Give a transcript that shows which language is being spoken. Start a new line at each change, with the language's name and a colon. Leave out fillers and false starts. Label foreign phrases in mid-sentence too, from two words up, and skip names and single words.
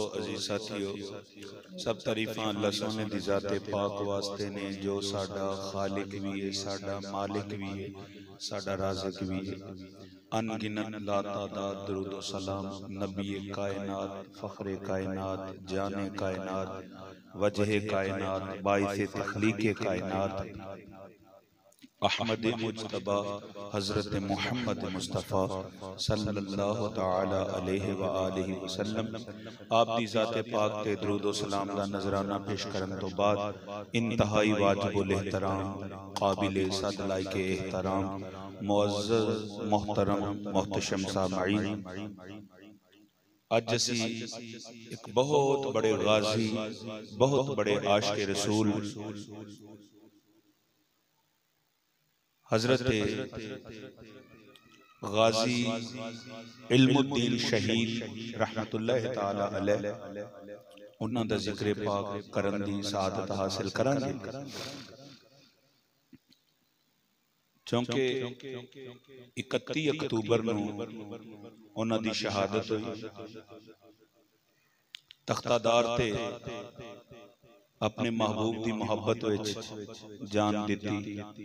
Punjabi: عزیز ساتھیو، سب تعریفاں اللہ سوہنے دی ذات پاک واسطے نیں جو ساڈا خالق وی ہے، ساڈا مالک وی ہے، ساڈا رازق وی ہے.
Urdu: ان گنت لاتعداد درود و سلام نبی کائنات، فخر کائنات، جان کائنات، وجہ کائنات، باعث تخلیق کائنات احمد مجتبیٰ حضرت محمد مصطفیٰ
Arabic: صلى الله تعالى عليه وآله وسلم
Punjabi: آپ دی ذات پاک تے درود و سلام دا نذرانہ پیش کرن توں بعد انتہائی واجب الاحترام قابل صد لائق احترام معزز محترم محتشم سامعین، اج اسی اک بہت وڈے غازی، بہت وڈے عاشق رسول حضرت غازی علم دین شہید
Arabic: رحمة الله تعالى عليه
Punjabi: اوہناں دا ذکر پاک کرن دی سعادت حاصل کراں گے، کیونکہ 31 اکتوبر نوں اوہناں دی شہادت ہوئی. تختہ دار تے اپنے محبوب دی محبت وچ جان دتی.